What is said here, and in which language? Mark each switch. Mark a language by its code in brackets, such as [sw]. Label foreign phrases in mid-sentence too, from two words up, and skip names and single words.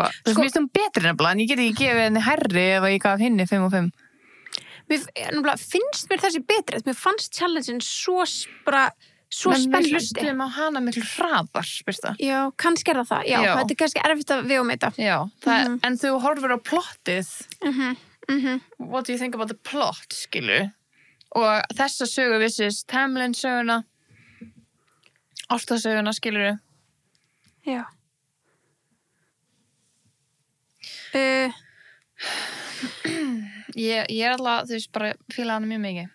[is] Þú veist, mér finnst hún betri nefnilega, en ég get ekki gefið henni hærri ef ég gaf henni 5 af 5. Nefnilega, finnst mér þessi betri, mér fannst challengein svo spennandi. Við hlustum á hana miklu hraðar, spyrst það. Já, kannski er það. Já, þetta er kannski erfitt að við þetta. Já, en þú horfir á plottið. [en] What do you think about the plot, [is] skilur? Og þessa sögu vissist, Tamlin söguna, ástasöguna, skilur? Já. Ég er alltaf, þú veist, bara fíla hana mjög mikið.